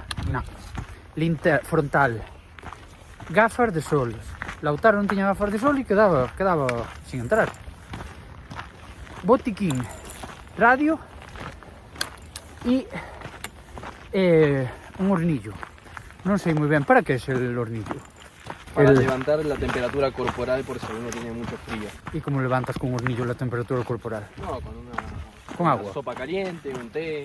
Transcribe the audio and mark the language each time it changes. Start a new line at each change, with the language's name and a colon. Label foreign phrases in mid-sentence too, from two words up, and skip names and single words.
Spanish: No. Frontal, gafas de sol.
Galician: Lautaro non tiña gafas de sol e quedaba sin entrar. Botiquín, radio e un hornillo. Non sei moi ben para que
Spanish: es el hornillo. Para levantar la temperatura corporal por si uno tiene mucho frío. ¿Y cómo levantas con un hornillo la temperatura corporal? No, con agua. Una sopa caliente, un té.